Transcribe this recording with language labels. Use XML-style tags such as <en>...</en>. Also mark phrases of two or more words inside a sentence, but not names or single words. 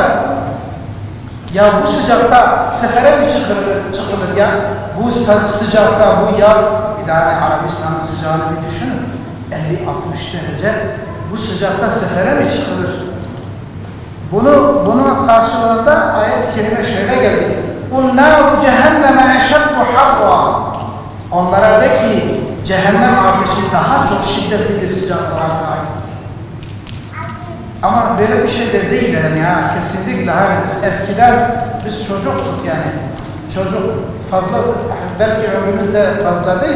<tr>Ya bu sıcakta sefere mi çıkılır ya? Bu sıcakta, bu yaz, bir daha Arabistan'ın sıcağını bir düşünün. 50-60 derece. Bu sıcakta sefere mi çıkılır? Bunun karşılığında ayet-i kerime şöyle geldi.</tr> <ar>قُلْ نَارُ جَهَنَّمَ اَشَدُّ حَرًّا.</ar> <tr>Onlara de ki cehennem ateşi daha çok şiddetli bir sıcaklığa sahiptir. Ama böyle bir şey de değil yani ya. Kesinlikle hayır. Eskiden biz çocuktuk yani. Çocuk fazla, belki ömrümüz de fazla değil.</tr>